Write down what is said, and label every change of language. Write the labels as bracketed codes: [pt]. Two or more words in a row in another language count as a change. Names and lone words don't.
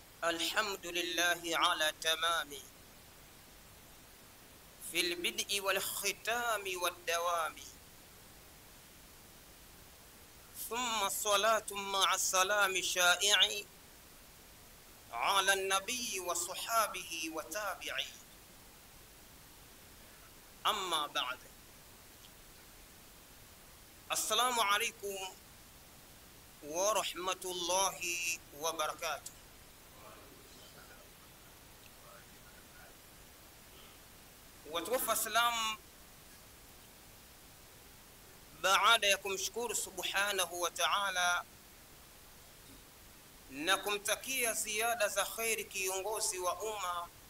[ar] الحمد لله على تمامه في البدء والختام والدوام، ثم الصلاة مع السلام شائع على النبي وصحابه وتابعي. أما بعد، السلام عليكم ورحمة الله وبركاته. [sw] Watukufu Islam, baada ya kumshukuru [ar] سبحانه وتعالى [sw] na kumtakia ziada za khairi kiongozi wa umma